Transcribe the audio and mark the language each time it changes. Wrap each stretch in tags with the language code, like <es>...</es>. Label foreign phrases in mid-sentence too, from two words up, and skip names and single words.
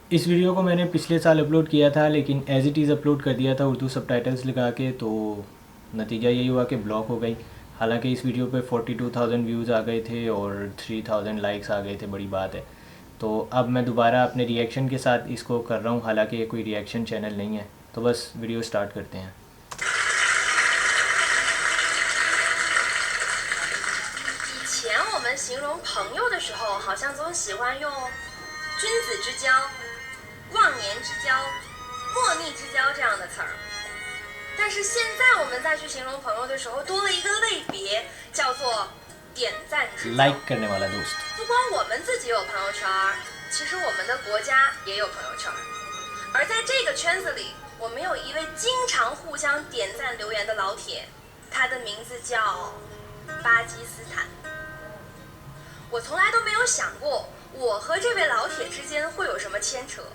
<hi>इस वीडियो को मैंने पिछले साल अपलोड किया था, लेकिन</hi> <en>as it is</en> <hi>अपलोड कर दिया था उर्दू सबटाइटल्स लगा के, तो नतीजा यही हुआ कि ब्लॉक हो गई। हालाँकि इस वीडियो पर 42,000 व्यूज़ आ गए थे और 3,000 लाइक्स आ गए थे, बड़ी बात है। तो अब मैं दोबारा अपने रिएक्शन के साथ इसको कर रहा हूँ, हालांकि ये कोई रिएक्शन चैनल नहीं है। तो बस वीडियो स्टार्ट करते हैं।</hi> <zh>以前我们形容朋友的时候，好像总喜欢用君子之交、忘年之交、莫逆之交这样的词儿。但是现在我们再去形容朋友的时候，多了一个类别，叫做点赞之交。</zh> <hi>लाइक करने वाला दोस्त।</hi> <zh>不光我们自己有朋友圈，其实我们的国家也有朋友圈。而在这个圈子里，我们有一位经常互相点赞留言的老铁，他的名字叫巴基斯坦。我从来都没有想过，我和这位老铁之间会有什么牵扯。</zh>